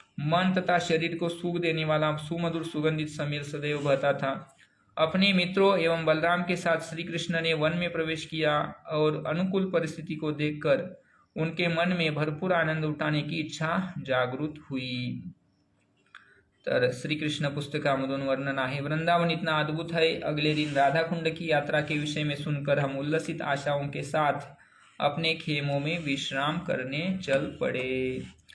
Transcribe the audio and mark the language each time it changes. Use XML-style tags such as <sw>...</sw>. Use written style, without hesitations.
<hi>मन तथा शरीर को सुख देने वाला सुमधुर सुगंधित समीर सदैव बहता था. अपने मित्रों एवं बलराम के साथ श्री कृष्ण ने वन में प्रवेश किया और अनुकूल परिस्थिति को देखकर उनके मन में भरपूर आनंद उठाने की इच्छा जागृत हुई.</hi> <mr>तर श्री कृष्ण पुस्तकामधून वर्णन आहे.</mr> <hi>वृंदावन इतना अद्भुत है, अगले दिन राधा कुंड की यात्रा के विषय में सुनकर हम उल्लसित आशाओं के साथ अपने खेमों में विश्राम करने चल पड़े.</hi>